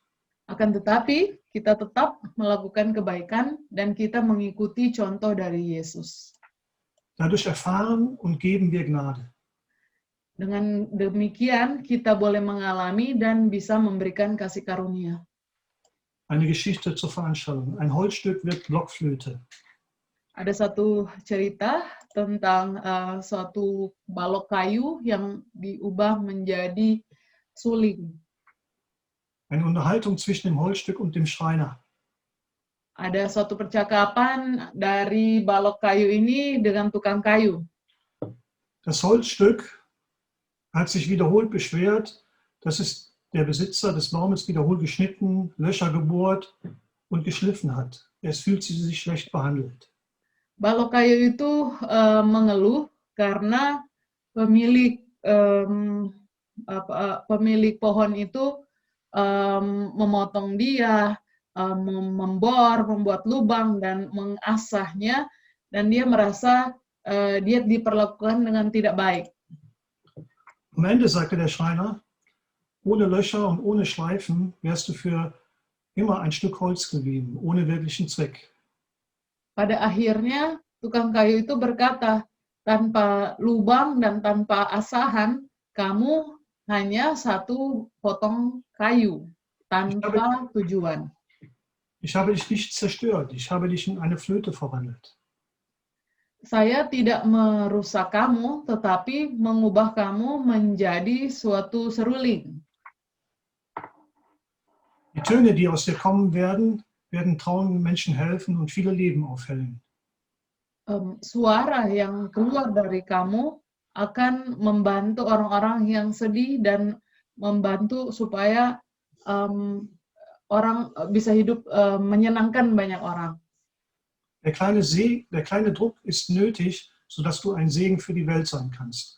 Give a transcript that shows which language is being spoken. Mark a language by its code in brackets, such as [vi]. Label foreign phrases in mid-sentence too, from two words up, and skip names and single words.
[id] Akan tetapi, kita tetap melakukan kebaikan dan kita mengikuti contoh dari Yesus. [de] Dadurch erfahren und geben wir Gnade. [id] Dengan demikian, kita boleh mengalami dan bisa memberikan kasih karunia. [de] Eine Geschichte zur Veranschauung. Ein Holzstück wird Blockflöte. [id] Ada satu cerita tentang suatu balok kayu yang diubah menjadi suling. [de] Eine Unterhaltung zwischen dem Holzstück und dem Schreiner. [id] Ada suatu percakapan dari balok kayu ini dengan tukang kayu. [de] Das Holzstück hat sich wiederholt beschwert, dass es der Besitzer des Baumes wiederholt geschnitten, Löcher gebohrt und geschliffen hat. Es fühlt sich schlecht behandelt. [id] Balok kayu itu mengeluh karena pemilik pohon itu memotong dia, membuat lubang dan mengasahnya, dan dia merasa dia diperlakukan dengan tidak baik. [de] Am Ende sagte der Schreiner, ohne Löcher und ohne Schleifen wärst du für immer ein Stück Holz geblieben, ohne wirklichen Zweck. [id] Pada akhirnya, tukang kayu itu berkata, tanpa lubang dan tanpa asahan, kamu hanya satu potong kayu, tanpa tujuan. [de] Ich habe dich nicht zerstört, ich habe dich in eine Flöte verwandelt. [id] Saya tidak merusak kamu, tetapi mengubah kamu menjadi suatu seruling. [de] Die Töne, die aus dir kommen werden, werden traurigen Menschen helfen und viele Leben aufhellen. [id] Suara yang keluar dari kamu akan membantu orang-orang yang sedih dan membantu supaya orang bisa hidup menyenangkan banyak orang. [de] Der kleine Druck ist nötig, sodass du ein Segen für die Welt sein kannst.